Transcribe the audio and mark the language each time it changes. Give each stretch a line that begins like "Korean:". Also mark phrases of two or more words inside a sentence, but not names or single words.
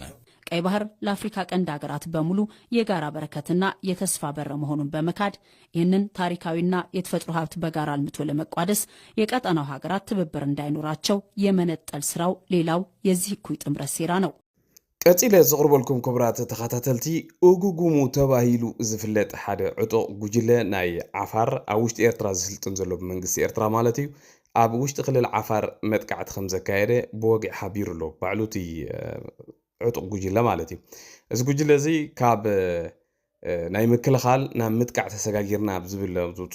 Amharic: ቀይ ባህር ለአፍሪካ ቀንድ ሀገራት በሙሉ የጋራ በረከትና የተስፋ በር መሆኑን በመካድ ይህንን ታሪካዊና የተፈጥሮ ሀብት በጋራ አልምቶ ለመቋደስ የቀጠናው ሀገራት ትብብር እንዳይኖራቸው የመነጠል ስራው ሌላው የዚህ እኩይ ጥምረት ሴራ ነው።
Tigrinya: ቀፂለ ዘቕርበልኩም ክቡራት ተኸታተልቲ እጉጉሙ ተባሂሉ ዝፍለጥ ሓደ ዕጡቕ ጉጅለ ናይ ዓፋር ኣብ ውሽጢ ኤርትራ ዝስልጥን ዘሎ ብመንግስቲ ኤርትራ ማለት እዩ ኣብ ውሽጢ ክልል ዓፋር መጥቃዕቲ ከም ዘካየደ ብወጊዕ ሓቢሩ ኣሎ ባዕሉ እቲ ዕጡቕ ጉጅለ ማለት እዩ። እዚ ጉጅለ እዚ ካብ ናይ ምክልኻል ናብ ምጥቃዕ ተሰጋጊርና ብዝብል ዝውፅኦ